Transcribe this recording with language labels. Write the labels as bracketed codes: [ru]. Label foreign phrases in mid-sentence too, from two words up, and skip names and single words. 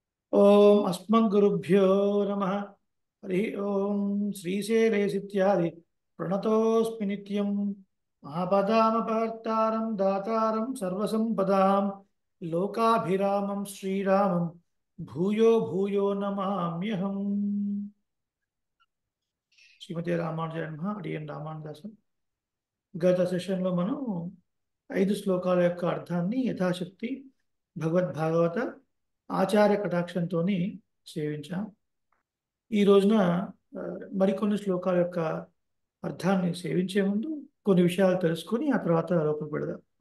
[sa] ओम अस्मद्गुरुभ्यो नमः। हरि ओम श्रीशैलेशित्यादि प्रणतोऽस्मि नित्यं महापदामपर्तारं दातारं सर्वसम्पदां लोकाभिरामं श्रीरामं भूयो भूयो नमाम्यहम्। श्रीमति रामानुजाय नमः. [te] అడియన్ రామానుదాసం. గత సెషన్లో మనం 5 శ్లోకాల యొక్క అర్థాన్ని యథాశక్తి భగవద్భాగవత ఆచార్య కటాక్షంతో సేవించాం. ఈ రోజున ఆ, మరికొన్ని శ్లోకాల యొక్క అర్థాన్ని సేవించే ముందు కొన్ని విషయాలు తెలుసుకొని ఆ తర్వాత లోపలికి పెడదాం.